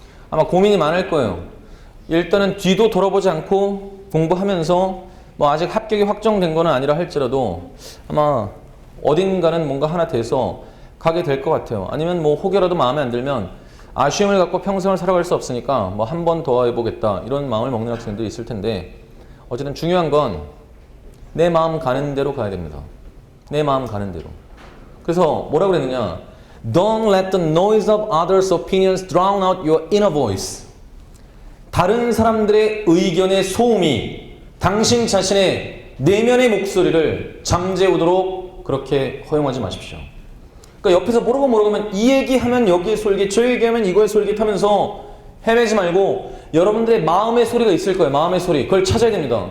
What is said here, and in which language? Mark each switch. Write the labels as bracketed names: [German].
[Korean] 아마 고민이 많을 거예요. 일단은 뒤도 돌아보지 않고 공부하면서 뭐 아직 합격이 확정된 거는 아니라 할지라도 아마 어딘가는 뭔가 하나 돼서 가게 될 것 같아요. 아니면 뭐 혹여라도 마음에 안 들면 아쉬움을 갖고 평생을 살아갈 수 없으니까 뭐 한 번 더 해보겠다 이런 마음을 먹는 학생들이 있을 텐데 어쨌든 중요한 건 내 마음 가는 대로 가야 됩니다. 내 마음 가는 대로. 그래서 뭐라 그랬느냐? [English] Don't let the noise of others' opinions drown out your inner voice. [Korean] 다른 사람들의 의견의 소음이 당신 자신의 내면의 목소리를 잠재우도록 그렇게 허용하지 마십시오. 그러니까 옆에서 모르면 이 얘기하면 여기에 솔깃, 저 얘기하면 이거에 솔깃하면서 헤매지 말고 여러분들의 마음의 소리가 있을 거예요. 마음의 소리. 그걸 찾아야 됩니다.